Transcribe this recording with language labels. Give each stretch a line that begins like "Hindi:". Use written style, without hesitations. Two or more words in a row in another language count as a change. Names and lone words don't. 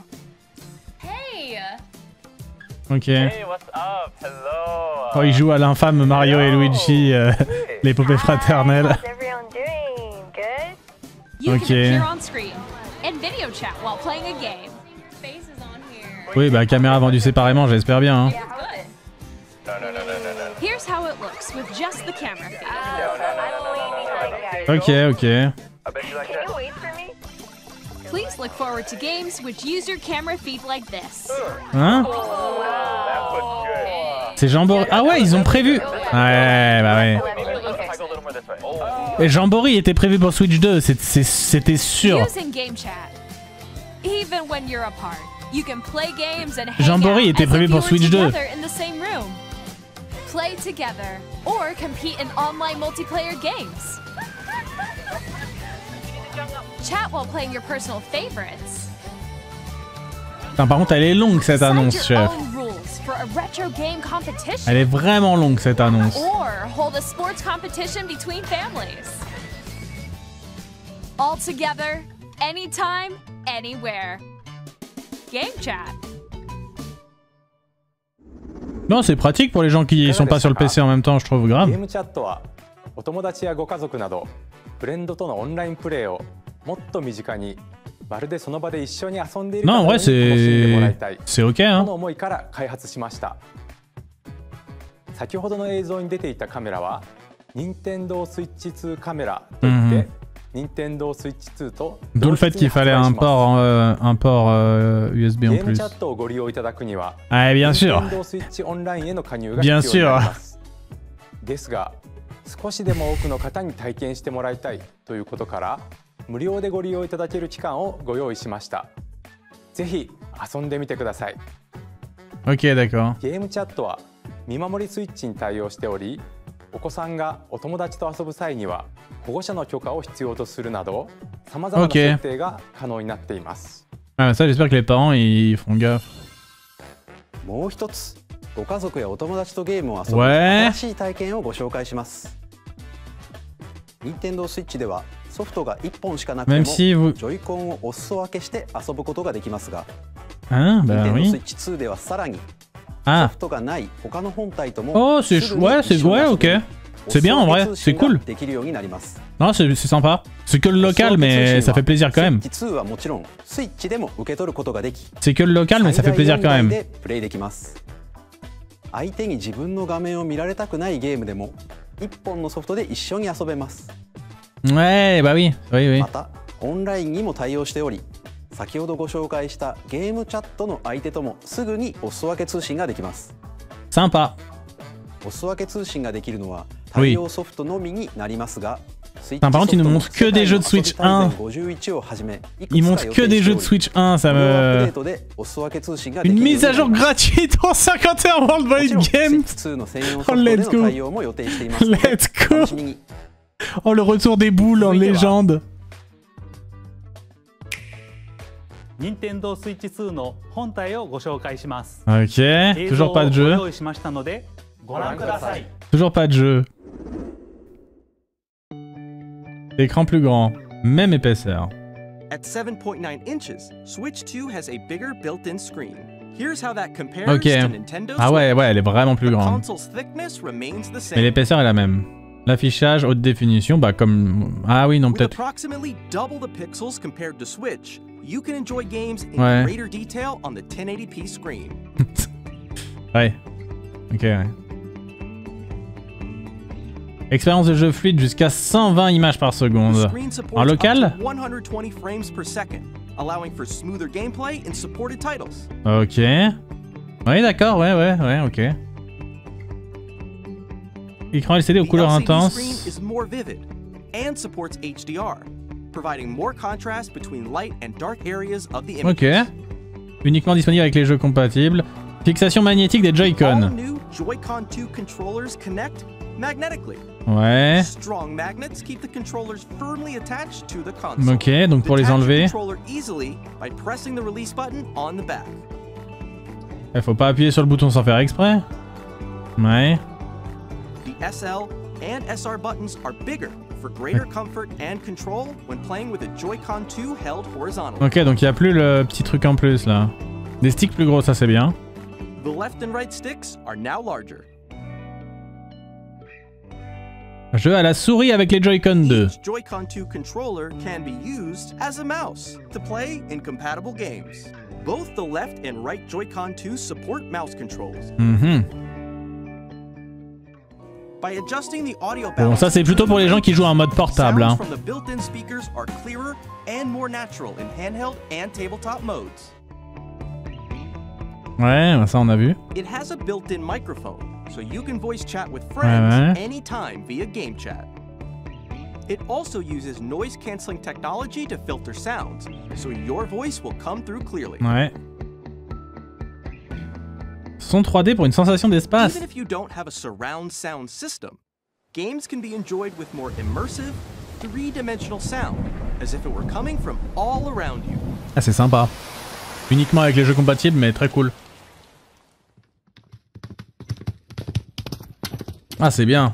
English: Hey! Ok. Hey, what's up? Hello.
French: Oh, il joue à l'infâme Mario et Luigi, les poupées fraternelles.
English: How's everyone doing? Good? You Ok. can appear on screen and video chat while playing a game. Face is on here.
French: Oui, bah caméra vendue séparément, j'espère bien. Hein.
English: Yeah, good. Here's how it looks with just the camera feed. Ok, ok. I bet you like that. Can you wait for me? Please look forward to games which use your camera feed like this.
French: Hein?
English: That was good.
French: C'est Jamboree. Ah ouais, ils ont prévu. Ouais, bah ouais.
English: If I go a little more this way. Oh.
French: Et Jamboree était prévu pour Switch 2, c'était sûr.
English: Using game chat. Even when you're apart, you can play games and hang
French: Jamboree
English: out
French: était
English: as
French: prévu
English: if
French: pour
English: you were
French: Switch 2.
English: together in the same room. Play together or compete in online multiplayer games. Chat while playing your personal favorites.
French: Putain, par contre, elle est longue cette annonce,
English: Decide your
French: chef.
English: own rules for a retro game competition.
French: Elle est vraiment longue cette annonce.
English: Or hold a sports competition between families. All together, anytime, anywhere. Game chat.
French: Non, c'est pratique pour les gens qui sont pas sur le PC en même temps, je trouve grave.
Japanese: ゲームチャットはお友達やご家族などフレンドとのオンラインプレイをもっと身近にまるでその場で一緒に遊んでいるかの
French: Non, en
Japanese: よう
French: vrai,
Japanese: に楽しんでもらいたい
French: c'est ok,
Japanese: そ
French: hein.
Japanese: の思いから開発しました。先ほどの映像に出ていたカメラは任天堂スイッチ2カメラといって、任天堂スイッチ2と
French: D'où le fait qu'il fallait un port USB
Japanese: ゲ
French: en
Japanese: ーム
French: plus.
Japanese: チャットをご利用いただくには
French: Ah, bien sûr.
Japanese: 任天堂スイッチオンラインへの加入が
French: Bien
Japanese: 必要にな
French: sûr.
Japanese: りますですが少しでも多くの方に体験してもらいたいということから無料でご利用いただける期間をご用意しました。ぜひ遊んでみてください。
French: Ok, d'accord.
Japanese: ゲームチャットは見守りスイッチに対応しており、お子さんがお友達と遊ぶ際には保護者の許可を必要とするなど、さまざまな設定が可能になっています。
French: Ah, ça, j'espère que les parents ils font gaffe.
Japanese: もう一つ、ご家族やお友達とゲームを遊ぶ
French: Ouais.
Japanese: 新しい体験をご紹介します。任天堂スイッチではソフトが1本しかなくて
French: Même
Japanese: も、
French: si vous...
Japanese: ジョイコンをお裾分けして遊ぶことができますが、
French: Hein,
Japanese: 任
French: bah
Japanese: 天堂スイ
French: oui.
Japanese: ッチ2ではさらにソ
French: Ah.
Japanese: フトがない他の本体とも
French: Oh, c'est...
Japanese: すぐに
French: Ouais,
Japanese: 一
French: c'est...
Japanese: 緒に
French: Ouais,
Japanese: 遊
French: ok.
Japanese: べる
French: C'est bien en vrai, c'est cool.
Japanese: できるようになります。
French: Non, c'est sympa. C'est que le local, mais ça fait plaisir quand même.
Japanese: スイッチ2はもちろんスイッチでも受け取ることができ、
French: C'est que le local, mais ça fait plaisir quand
Japanese: 最大4台
French: même.
Japanese: でプレイできます。相手に自分の画面を見られたくないゲームでも1本のソフトで一緒に遊べます。
French: Ouais, bah oui. Oui, oui.
Japanese: またオンラインにも対応しており、先ほどご紹介したゲームチャットの相手ともすぐにお裾分け通信ができます。
French: Sympa.
Japanese: お裾分け通信ができるのは対応ソフトのみになりますが、
French: Par contre, ils ne montrent que des jeux de Switch 1. Ils montrent que des jeux de Switch 1, ça me... Une mise à jour gratuite en 51 Worldwide Games.
English: Oh, let's go. Let's go.
French: Oh, le retour des boules en légende.
Japanese: Nintendo Switch 2の本体をご紹介します。
French: Ok, toujours pas de jeu.
Japanese: 映像をご用意しましたのでご覧ください。
French: Toujours pas de jeu. Écran plus grand, même épaisseur.
English: At 7.9 inches, Switch 2 has a bigger built-in screen. Here's how that compares Ok. to Nintendo
French: Ah ouais, ouais, elle est vraiment plus
English: The
French: grande.
English: console's thickness remains the
French: Mais
English: same.
French: l'épaisseur est la même. L'affichage haute définition, bah comme... Ah oui, non,
English: With
French: peut-être...
English: approximately double the pixels compared to Switch, you can enjoy games in
French: Ouais.
English: greater detail on the 1080p screen.
French: Ouais. Ok, ouais. Expérience de jeu fluide jusqu'à 120 images par
English: The
French: seconde.
English: screen supports
French: En
English: up
French: local?
English: to 120 frames per second, allowing for smoother gameplay in supported titles.
French: Ok. Oui, d'accord, ouais, ok. Écran LCD aux
English: The
French: couleurs
English: LCD
French: intenses.
English: screen is more vivid and supports HDR. providing more contrast between light and dark areas of the image. Ok.
French: Uniquement disponible avec les jeux compatibles. Fixation magnétique des Joy-Con.
English: All new Joy-Con 2 controllers connect magnetically.
French: Ouais.
English: Strong magnets keep the controllers firmly attached to the console.
French: Ok, donc pour les enlever.
English: Detach your controller easily by pressing the release button on the back.
French: Faut pas appuyer sur le bouton sans faire exprès. Ouais.
English: The SL and SR buttons are bigger for greater comfort and control when playing with a Joy-Con 2 held horizontally.
French: Ok, donc il n'y a plus le petit truc en plus là. Des sticks plus gros, ça c'est bien.
English: The left and right sticks are now larger.
French: Jeu à la souris avec les Joy-Con 2.
English: Each Joy-Con 2 controller can be used as a mouse to play in compatible games. Both the left and right Joy-Con 2 support mouse controls. By adjusting the audio balance,
French: bon, ça c'est plutôt pour les gens qui jouent en mode portable. Hein.
English: From the built-in speakers are clearer and more natural in handheld and tabletop modes.
French: Ouais, ça on a vu.
English: It has a built-in microphone, so you can voice chat with friends anytime via game chat. It also uses noise-canceling technology to filter sounds, so your voice will come through clearly.
French: Ouais. Son 3D pour une sensation d'espace.
English: Even if you don't have a surround sound system, games can be enjoyed with more immersive, three-dimensional sound, as if it were coming from all around you.
French: Ah, c'est sympa. Uniquement avec les jeux compatibles, mais très cool. Ah, c'est bien.